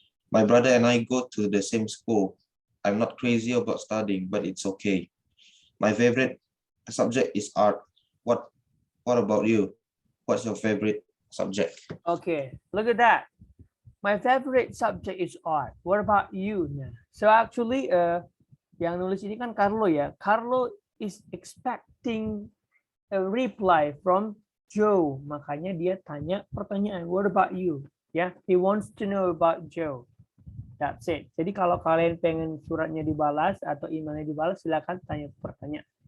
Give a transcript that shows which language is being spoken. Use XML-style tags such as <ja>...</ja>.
<en>My brother and I go to the same school. I'm not crazy about studying, but it's okay. My favorite subject is art. What about you? What's your favorite subject? Okay, look at that. My favorite subject is art. What about you? So actually,</en> <id>yang nulis ini kan Carlo ya.</id> <en>Carlo is expecting a reply from Joe.</en> <id>Makanya dia tanya pertanyaan,</id> <en>what about you? Ya, he wants to know about Joe. That's it.</en> <id>Jadi kalau kalian pengen suratnya dibalas atau emailnya dibalas, silakan tanya pertanyaan.</id>